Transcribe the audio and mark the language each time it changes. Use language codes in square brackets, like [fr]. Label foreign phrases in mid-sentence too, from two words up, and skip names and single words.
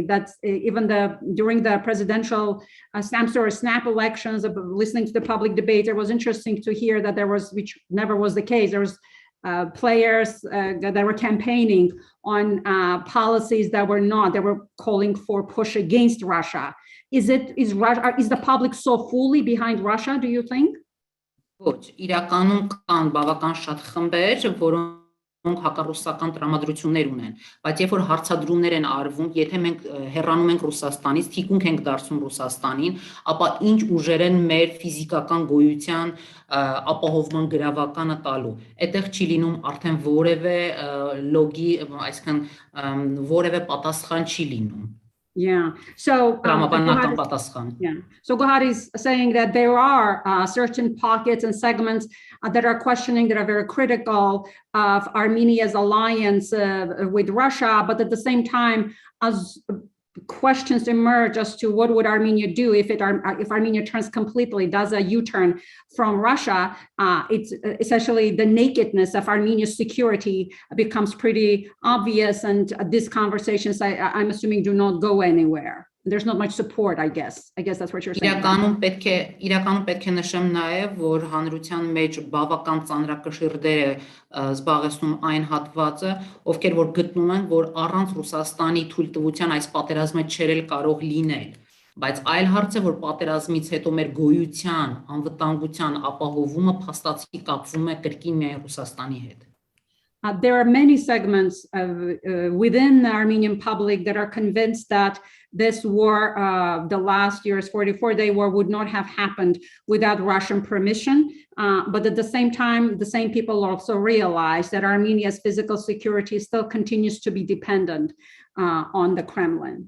[en] That's even during the presidential snap elections, listening to the public debate, it was interesting to hear that which never was the case, there was players that were campaigning on policies that they were calling for push against Russia. Is the public so fully behind Russia, do you think? [hy] Ոչ, իրականում կան բավական շատ խմբեր, որոնք հակառուսական տրամադրություններ ունեն, բայց երբ որ հարցադրումներ են արվում, եթե մենք հեռանում ենք Ռուսաստանից, թիկունք ենք դարձում Ռուսաստանին, ապա ինչ ուժեր են մեր ֆիզիկական գոյության ապահովման գրավականը տալու։ Այդտեղ չի լինում արդեն որևէ լոգի, այսինքն որևէ պատասխան չի լինում։ [en] Yeah. So So Gohad is saying that there are certain pockets and segments that are questioning, that are very critical of Armenia's alliance with Russia, but at the same time, as questions emerge as to what would Armenia do if Armenia turns completely, does a U-turn from Russia, it's essentially the nakedness of Armenia's security becomes pretty obvious, and these conversations, I'm assuming, do not go anywhere. There's not much support, I guess. I guess that's what you're saying. [hy] Իրականում պետք է նշեմ նաև, որ հանրության մեջ բավական ծանրակշիռ դեր է զբաղեցնում այն հատվածը, ովքեր որ գտնում են, որ առանց Ռուսաստանի թույլտվության այս պատերազմը չէր կարող լինել, բայց այլ հարց է, որ պատերազմից հետո մեր գոյության, անվտանգության ապահովումը փաստացի կապվում է կրկին միայն Ռուսաստանի հետ։ [en] There are many segments within the Armenian public that are convinced that this war, the last year's 44-day war, would not have happened without Russian permission. But at the same time, the same people also realize that Armenia's physical security still continues to be dependent on the Kremlin.